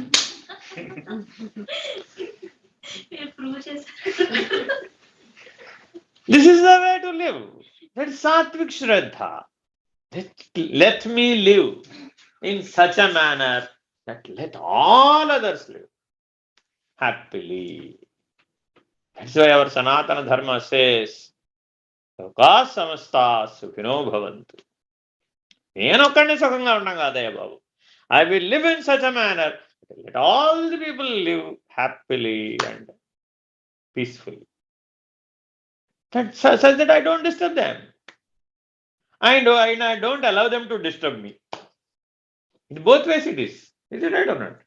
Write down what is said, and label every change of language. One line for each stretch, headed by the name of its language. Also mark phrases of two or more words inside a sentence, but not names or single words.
English: This is the way to live. That is Satvik Shraddha. Let me live in such a manner that let all others live happily. That's why our Sanatana Dharma says,
Sanskrit: लोकाः समस्ताः सुखिनो भवन्तु.
Telugu: నేను ఒక్కడిని సుఖంగా ఉంటాం కాదయ్య బాబు.
English: I will live in such a manner that let all the people live happily and peacefully. Such that I don't disturb them. I don't allow them to disturb me. In both ways it is. Is it right or not?